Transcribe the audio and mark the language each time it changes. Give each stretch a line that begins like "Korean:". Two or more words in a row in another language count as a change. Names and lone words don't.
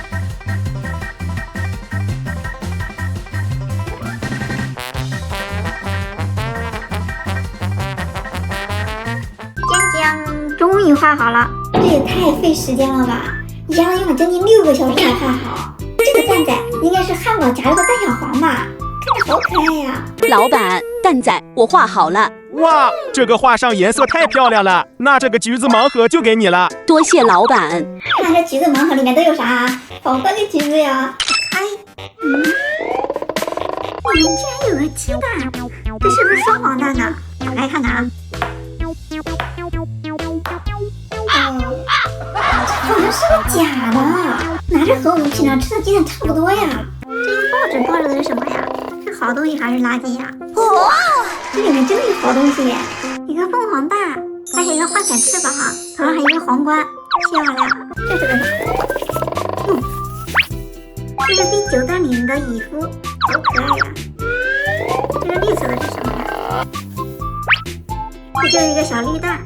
Chinese: 終於畫好了，這也太費時間了吧！一下子用了將近6個小時才畫好。這個蛋仔應該是漢堡夾肉的蛋小黃吧？看着好可愛呀！老闆，蛋仔我畫好了。哇，這個畫上顏色太漂亮了，那這個橘子盲盒就給你了。多謝老闆。看這橘子盲盒裡面都有啥啊？好多的橘子呀！裡面居然有個雞蛋，這是不是雙黄蛋呢？打開看看啊。好像是个假的，拿着和我们平常吃的鸡蛋差不多呀。这用報紙包着的是什麼呀？是好東西還是垃圾呀？哇，這裡面真的有好東西耶！一個鳳凰蛋，還有一個花彩翅膀，頭上還有一個皇冠，漂亮。這是個啥？這是第9彈裡面的蟻夫，好可愛呀。這個綠色的是什麼呀？這就是一個小綠蛋。